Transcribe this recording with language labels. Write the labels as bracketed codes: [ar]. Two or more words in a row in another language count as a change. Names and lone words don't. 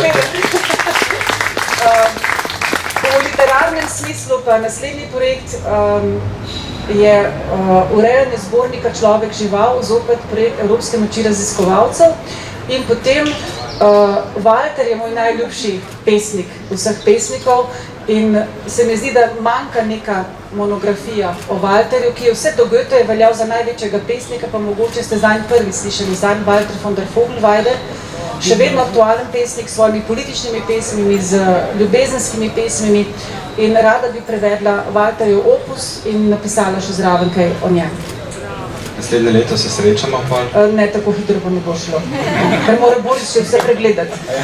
[sl] V literarnem smislu pa naslednji projekt je urejanje zbornika Človek žival, zopet projekt Evropske noči raziskovalcev. In potem Walter je moj najljubši pesnik vseh pesnikov in se mi zdi, da manjka neka monografija o Walterju, ki je vse do Goethe veljal za največjega pesnika, pa mogoče ste zanj prvi slišali, zanj Walter von der Vogelweide. Še vedno aktualen pesnik s svojimi političnimi pesmimi, z ljubezenskimi pesmimi in rada bi prevedla Walterjev opus in napisala še zraven kaj o njem. Naslednje leto se srečamo, pa? Ne, tako hitro pa ne bo šlo, ker mora Boris še vse pregledati.